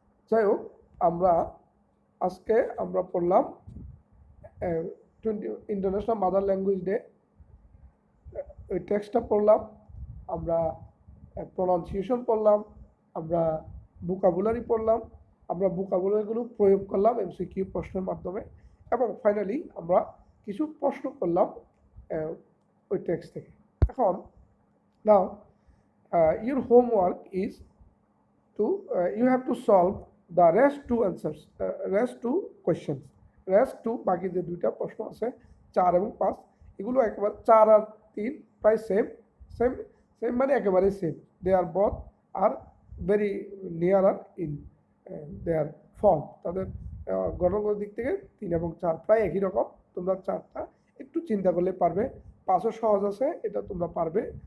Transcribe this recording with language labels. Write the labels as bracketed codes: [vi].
[bn] যাই হোক, আজকে আমরা পড়লাম ইন্টারন্যাশনাল মাদার ল্যাঙ্গুয়েজ ডে, ওই টেক্সটটা পড়লাম, আমরা প্রনাউন্সিয়েশন পড়লাম, আমরা ভোকাবুলারি পড়লাম, আমরা ভোকাবুলারিগুলো প্রয়োগ করলাম এমসিকিউ প্রশ্নের মাধ্যমে, এবং ফাইনালি আমরা কিছু প্রশ্ন করলাম ওই টেক্সট থেকে। [en] এখন now your homework is to you have to solve the rest two answers, rest two questions, rest two [bn] বাকি যে দুইটা প্রশ্ন আছে 4 এবং 5, এগুলো একেবারে 4 আর 3 প্রায় সেম মানে একেবারে same. [en] they are both are very nearer in their form, [bn] তাদের গঠনগত দিক থেকে 3 এবং 4 প্রায় একই রকম। তোমরা 4টা একটু চিন্তা করলে পারবে, 5ও সহজ আছে, এটা তোমরা পারবে।